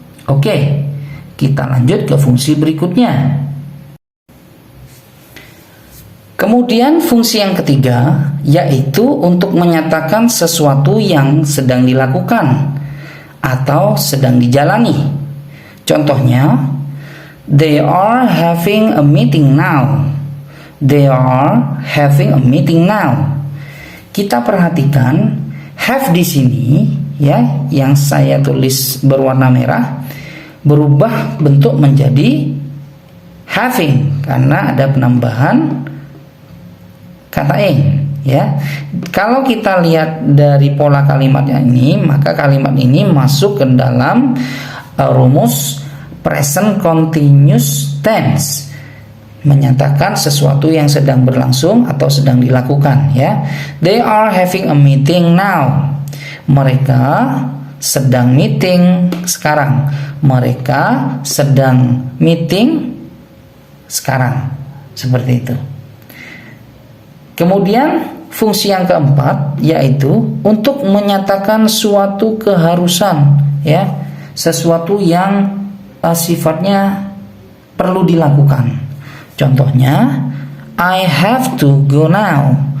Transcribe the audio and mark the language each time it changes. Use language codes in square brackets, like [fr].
[id] Oke, kita lanjut ke fungsi berikutnya. Kemudian fungsi yang ketiga yaitu untuk menyatakan sesuatu yang sedang dilakukan atau sedang dijalani. Contohnya, [en] they are having a meeting now. They are having a meeting now. [id] Kita perhatikan have di sini ya, yang saya tulis berwarna merah berubah bentuk menjadi having karena ada penambahan kata ing ya. Kalau kita lihat dari pola kalimatnya ini, maka kalimat ini masuk ke dalam rumus present continuous tense, menyatakan sesuatu yang sedang berlangsung atau sedang dilakukan ya. [en] They are having a meeting now. [id] Mereka sedang meeting sekarang. Mereka sedang meeting sekarang. Seperti itu. Kemudian fungsi yang keempat yaitu untuk menyatakan suatu keharusan ya, sesuatu yang sifatnya perlu dilakukan. Contohnya, [en] I have to go now.